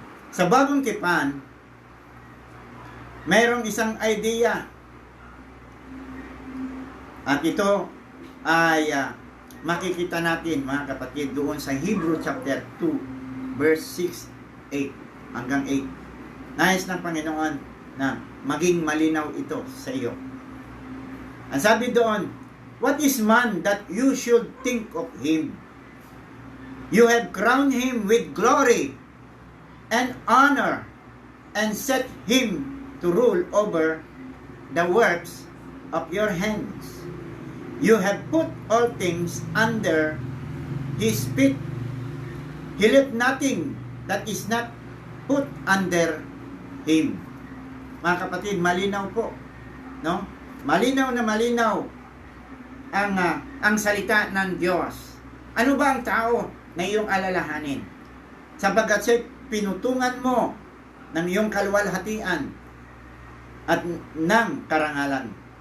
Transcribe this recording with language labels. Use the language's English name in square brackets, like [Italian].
[Filipino] Sa Bagong Tipan, mayroong isang idea, at ito ay makikita natin, mga kapatid, doon sa Hebrew chapter 2 verse 6, 8 hanggang 8. Nais ng Panginoon na maging malinaw ito sa iyo. Ang sabi doon, [English] what is man that you should think of him? You have crowned him with glory and honor and set him to rule over the works of your hands. You have put all things under his feet. He left nothing that is not put under him. [Filipino] Mga kapatid, malinaw po, no? Malinaw na malinaw ang salita ng Diyos. Ano ba ang tao na iyong alalahanin? Sapagkat siya pinutungan mo ng iyong kaluwalhatian at ng karangalan.